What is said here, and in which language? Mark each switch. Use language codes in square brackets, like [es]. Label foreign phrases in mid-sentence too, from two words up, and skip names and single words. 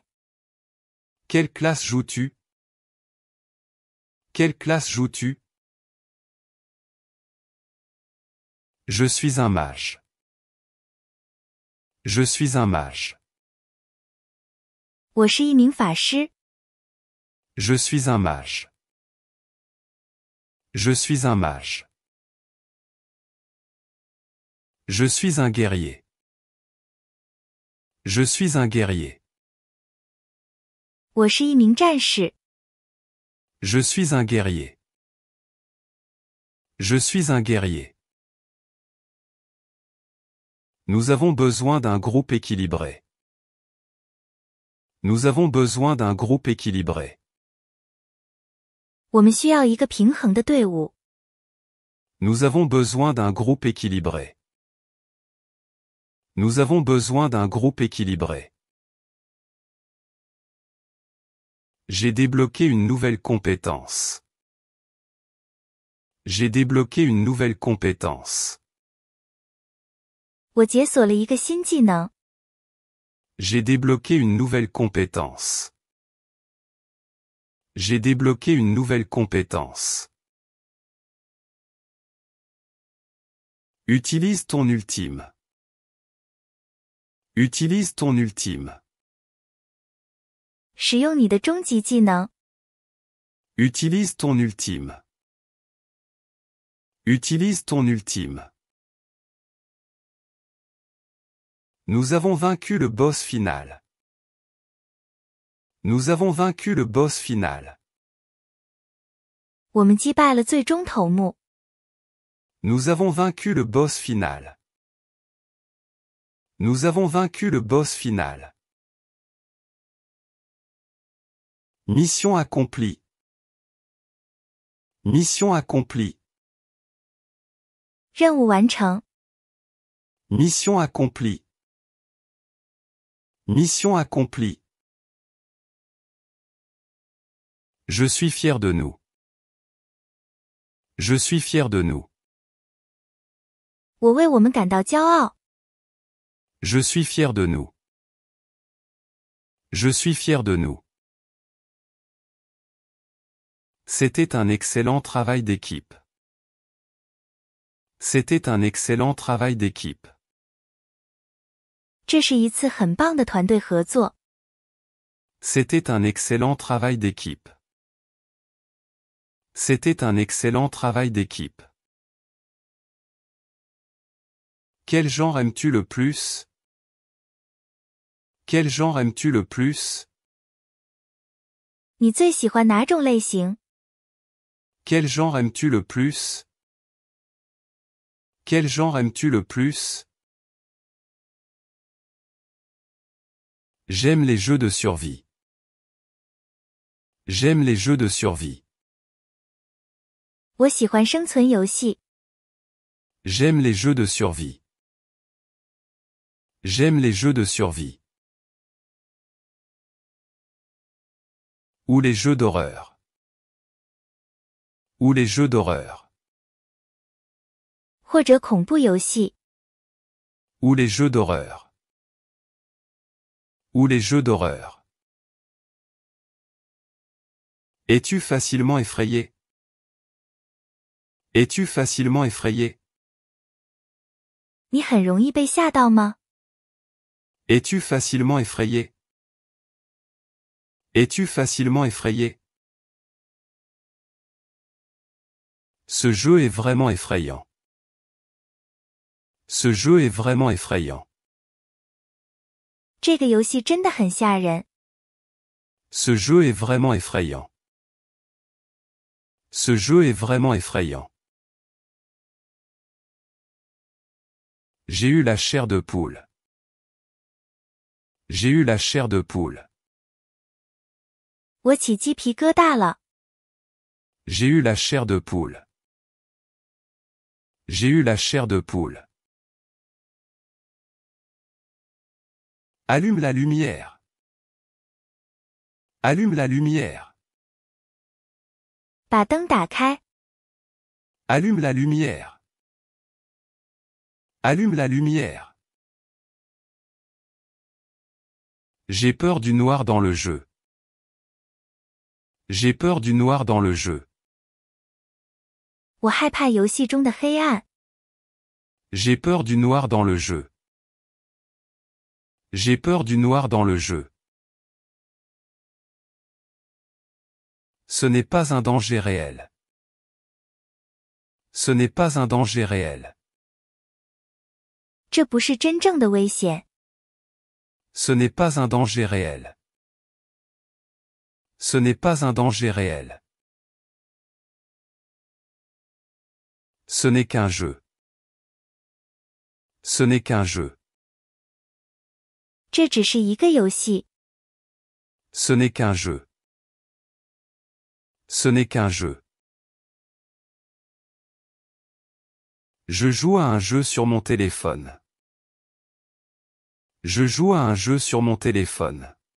[fr] Quelle classe joues-tu? Quelle classe joues-tu? Je suis un mage. Je suis un mage. [zh] 我是一名法师。 [fr] Je suis un mage. Je suis un mage. Je suis un guerrier. Je suis un guerrier. [zh] 我是一名战士。 [fr] Je suis un guerrier. Je suis un guerrier. Nous avons besoin d'un groupe équilibré. Nous avons besoin d'un groupe équilibré. [zh] 我们需要一个平衡的队伍。 [fr] Nous avons besoin d'un groupe équilibré. Nous avons besoin d'un groupe équilibré. J'ai débloqué une nouvelle compétence. J'ai débloqué une nouvelle compétence. [zh] 我解锁了一个新技能。 [fr] J'ai débloqué une nouvelle compétence. J'ai débloqué une nouvelle compétence. Utilise ton ultime. Utilise ton ultime. [zh] 使用你的终极技能。 [fr] Utilise ton ultime. Utilise ton ultime. Nous avons vaincu le boss final. Nous avons vaincu le boss final. [zh] 我们击败了最终头目。 [fr] Nous avons vaincu le boss final. Nous avons vaincu le boss final. Mission accomplie. Mission accomplie. [zh] 任务完成。 [fr] Mission accomplie. Mission accomplie. Je suis fier de nous. Je suis fier de nous. [zh] 我为我们感到骄傲。 [fr] Je suis fier de nous. Je suis fier de nous. C'était un excellent travail d'équipe. C'était un excellent travail d'équipe. [zh] 这是一次很棒的团队合作。 [fr] C'était un excellent travail d'équipe. C'était un excellent travail d'équipe. Quel genre aimes-tu le plus? Quel genre aimes-tu le plus? [zh] 你最喜欢哪种类型？ [fr] Quel genre aimes-tu le plus? Quel genre aimes-tu le plus? J'aime les jeux de survie. J'aime les jeux de survie. [zh] 我喜欢生存游戏。 [fr] J'aime les jeux de survie. J'aime les jeux de survie. Ou les jeux d'horreur. Ou les jeux d'horreur. [zh] 或者恐怖游戏。 [fr] Ou les jeux d'horreur. Ou les jeux d'horreur. Es-tu facilement effrayé? Es-tu facilement effrayé? [zh] 你很容易被吓到吗？ [fr] Es-tu facilement effrayé? Es-tu facilement effrayé? Ce jeu est vraiment effrayant. Ce jeu est vraiment effrayant. [zh] 这个游戏真的很吓人。 [fr] Ce jeu est vraiment effrayant. Ce jeu est vraiment effrayant. J'ai eu la chair de poule. J'ai eu la chair de poule. [zh] 我起鸡皮疙瘩了。 [fr] J'ai eu la chair de poule. J'ai eu la chair de poule. Allume la lumière. Allume la lumière. [zh] 把灯打开。 [fr] Allume la lumière. Allume la lumière. J'ai peur du noir dans le jeu. J'ai peur du noir dans le jeu. [zh] 我害怕游戏中的黑暗。 [fr] J'ai peur du noir dans le jeu. J'ai peur du noir dans le jeu. Ce n'est pas un danger réel. Ce n'est pas un danger réel. [zh] 这不是真正的危险。 [fr] Ce n'est pas un danger réel. Ce n'est pas un danger réel. Ce n'est qu'un jeu. Ce n'est qu'un jeu. [zh] 这只是一个游戏。 [fr] Ce n'est qu'un jeu. Ce n'est qu'un jeu. Je joue à un jeu sur mon téléphone. Je joue à un jeu sur mon téléphone.